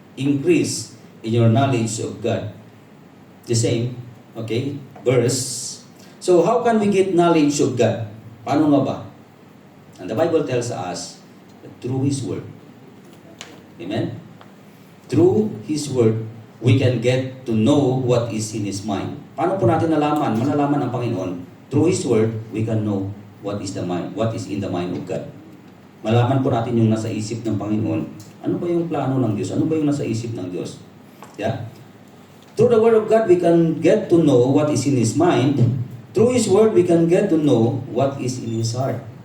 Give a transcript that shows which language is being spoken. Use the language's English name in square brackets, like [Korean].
[English] Increase in your knowledge of God. The same, okay, verse. So how can we get knowledge of God? [Filipino] Paano nga ba? [English] And the Bible tells us that through His Word. Amen? Through His Word, we can get to know what is in His mind. [Filipino] Paano po natin malalaman ang Panginoon? [English] Through His Word, we can know what is in the mind of God. [Filipino] Malaman po natin yung nasa isip ng Panginoon. Ano ba yung plano ng Diyos? Ano ba yung nasa isip ng Diyos? Yeah? [English] Through the Word of God, we can get to know what is in His mind. Through His Word, we can get to know what is in His heart.